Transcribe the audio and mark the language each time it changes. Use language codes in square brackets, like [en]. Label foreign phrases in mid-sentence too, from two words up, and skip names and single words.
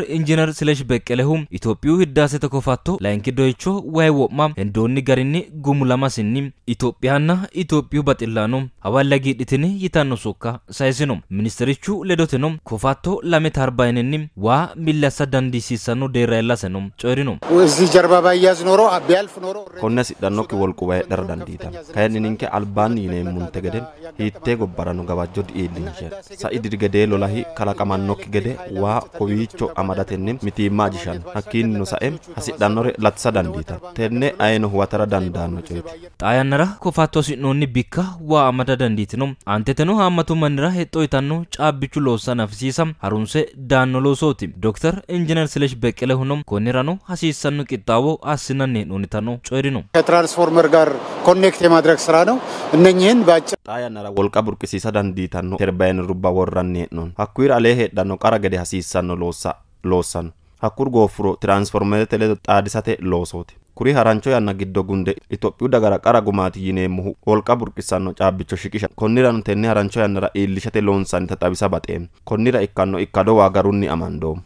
[sid] Engineer Silesh Beqqelehu Itiyoophiyuu hiddaasete kofatto laayinkido icho way woma endonni garinni gumula masinni Itoophiyaanna Itiyoophiyuu baxillano hawallagi dhitini yitanno sokka saysino ministerichu ledoteno kofatto lame tarbaynenni waa millasa dandisiisano deeraylaseno coyrino [am] እዚህ ጀርባ ባያዝ ኖሮ ቢያልፍ ኖሮ [sid] konnes idannokki wolquwee dardandita kayinni ninke albaan yineemmunte geden hiittee gobbarano gabajjod iillinshe sa'i dirgedee lolahi kalaqamannokki gede waa kowiicho amadatenni mitiimmaa jishan hakkiinni no sa'em hasidhannore latsa dandita tenne ayino huwatara dandaanno coyti xaayannara kofatto sinnoonni bikka waa amada danditino anteteno hammatu mannira hexxoytanno caabbichu loossan afisiisa harunse daanno loosooti Dr. Engineer Silesh Beqqelehuno konnirano hasiissanno qixxaawo assinanni hee'noonitano coyrino [am] ከትራንስፎርመር ጋር ኮኔክት የማድረግ ስራ ነው እነኚህን ባጭ [sid] xaayannara wolqa burqisiisa dandiitanno terbayn rubba worranni hee'noon hakkuir alee heedhanno qara gede hasiissanno loossan hakkur goofuro tiransformerete ledo xaadisate loosooti kuri harancho yanna giddo gunde Itiyoophiyuu dagara qara gumaati yineemmohu wolqa burqisanno caabbicho shiqisha konnirano tenne harancho yannara iillishate loonsannita xabisa baxeem konnira ikkanno ikkado waa garunni amandoom